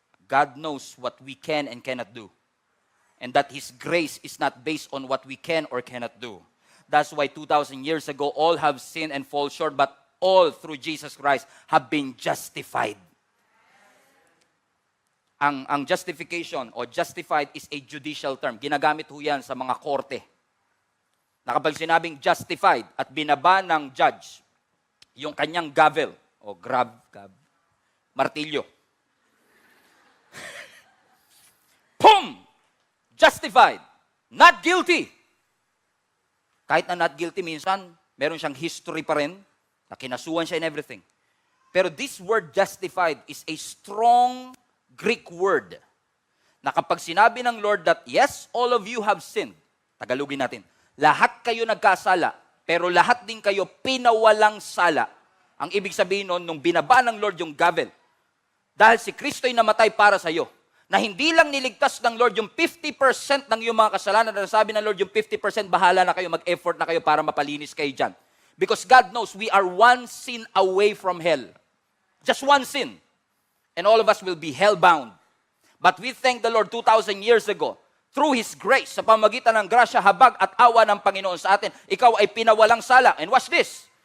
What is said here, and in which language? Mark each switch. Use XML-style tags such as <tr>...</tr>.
<en>God knows what we can and cannot do. And that His grace is not based on what we can or cannot do. That's why 2,000 years ago, all have sinned and fall short, but all through Jesus Christ have been justified. Ang justification o justified is a judicial term.</en> <tl>Ginagamit ho yan sa mga korte. Na kapag sinabing justified at binaba ng judge, yung kanyang gavel o martilyo.</tl> <en>Pum! Justified. Not guilty.</en> <tl>Kahit na not guilty, minsan, meron siyang history pa rin, na kinasuhan siya in everything. Pero</tl> <en>this word justified is a strong Greek word,</en> <tl>na kapag sinabi ng Lord</tl> <en>that, yes, all of you have sinned,</en> <tl>Tagalogin natin, lahat kayo nagkasala, pero lahat din kayo pinawalang sala. Ang ibig sabihin nun, nung binaba ng Lord yung gavel, dahil si Kristo'y namatay para sa iyo, na hindi lang niligtas ng Lord yung 50% ng iyong mga kasalanan, na sabi ng Lord yung 50%, bahala na kayo, mag-effort na kayo para mapalinis kayo dyan.</tl> <en>Because God knows we are one sin away from hell. Just one sin. And all of us will be hell-bound. But we thank the Lord 2,000 years ago, through His grace,</en> <tl>sa pamagitan ng grasya, habag at awa ng Panginoon sa atin, ikaw ay pinawalang sala.</tl> <en>And watch this.</en>